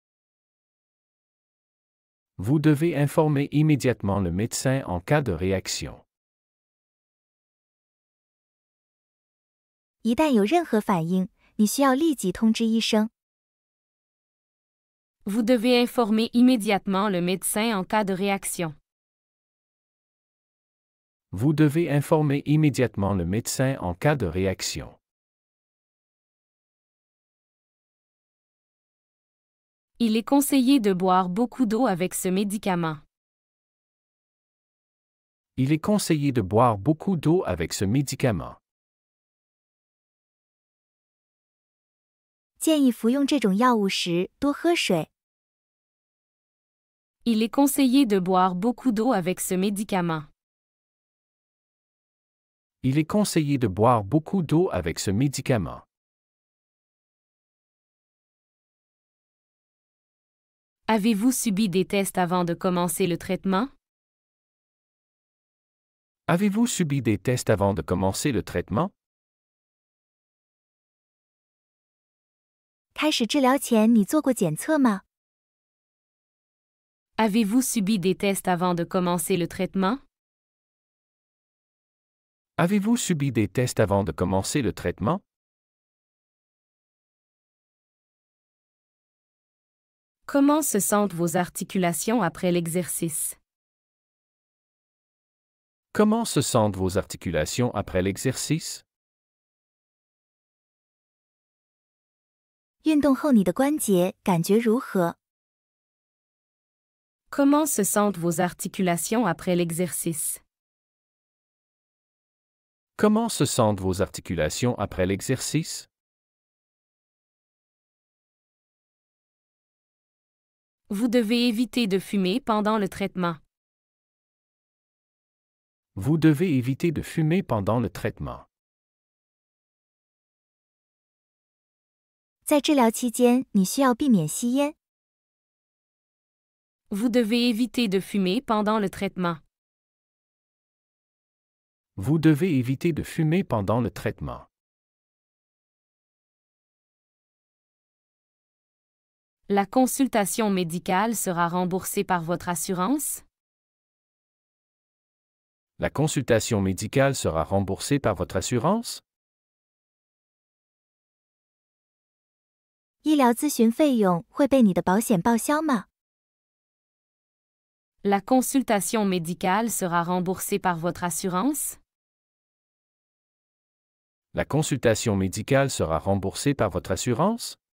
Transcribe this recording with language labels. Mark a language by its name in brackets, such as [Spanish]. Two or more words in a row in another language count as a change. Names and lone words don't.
[French] Vous devez informer immédiatement le médecin en cas de réaction. [Chinese] 一旦有任何反应，你需要立即通知医生。 [French] Vous devez informer immédiatement le médecin en cas de réaction. Vous devez informer immédiatement le médecin en cas de réaction. Il est conseillé de boire beaucoup d'eau avec ce médicament. Il est conseillé de boire beaucoup d'eau avec ce médicament. [Chinese] 建议服用这种药物时多喝水。 [French] Il est conseillé de boire beaucoup d'eau avec ce médicament. Il est conseillé de boire beaucoup d'eau avec ce médicament. Avez-vous subi des tests avant de commencer le traitement? Avez-vous subi des tests avant de commencer le traitement? [Chinese] 开始治疗前，你做过检测吗？ [French] Avez-vous subi des tests avant de commencer le traitement? Avez-vous subi des tests avant de commencer le traitement? Comment se sentent vos articulations après l'exercice? Comment se sentent vos articulations après l'exercice? [Chinese] 运动后你的关节感觉如何？ [French] Comment se sentent vos articulations après l'exercice? Comment se sentent vos articulations après l'exercice? Vous devez éviter de fumer pendant le traitement. Vous devez éviter de fumer pendant le traitement. [Chinese] 在治疗期间，你需要避免吸烟。 [French] Vous devez éviter de fumer pendant le traitement. Vous devez éviter de fumer pendant le traitement. La consultation médicale sera remboursée par votre assurance? La consultation médicale sera remboursée par votre assurance? [Chinese] 医疗咨询费用会被你的保险报销吗？ [French] La consultation médicale sera remboursée par votre assurance? La consultation médicale sera remboursée par votre assurance?